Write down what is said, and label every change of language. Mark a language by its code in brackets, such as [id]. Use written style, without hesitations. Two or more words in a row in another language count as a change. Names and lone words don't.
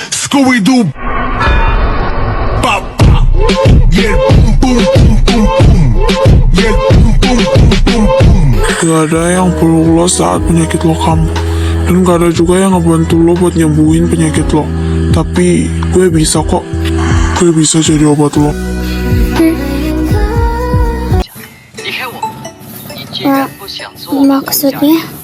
[en] Scooby-Doo. Pop, pop. Yeah, boom, boom, boom, boom, boom. Yeah, boom, boom, boom, boom, boom. [id] Gak ada yang peluk lo saat penyakit lo kambuh. Dan gak ada juga yang ngebantu lo buat nyembuhin penyakit lo. Tapi gue bisa kok. Gue bisa jadi obat lo. Maksudnya?